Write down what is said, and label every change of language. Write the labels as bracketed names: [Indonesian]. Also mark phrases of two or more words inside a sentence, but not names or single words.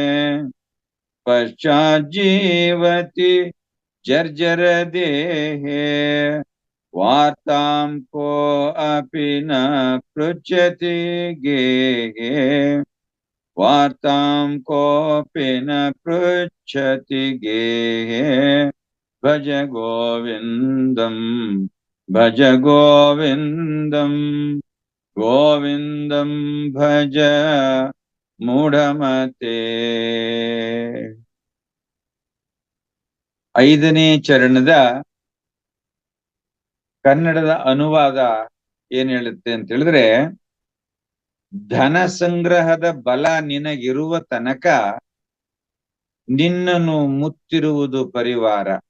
[Sanskrit] पश्चाज्जीवति जर्जर देहे वार्तां को अपि न पृच्छति गेहे वार्तां कोऽपि न पृच्छति गेहे भज गोविन्दं भज गोविन्दं गोविन्दं भज ಮೂಢಮತೆ. [Kannada] 5ನೇ ಚರಣದ ಕನ್ನಡದ ಅನುವಾದ ಏನ್ ಹೇಳುತ್ತೆ ಅಂತ ಹೇಳಿದ್ರೆ, ಧನ ಸಂಗ್ರಹದ ಬಲ ನಿನಗಿರುವ ತನಕ ನಿನ್ನನ್ನು ಮುತ್ತಿರುವುದು ಪರಿವಾರ.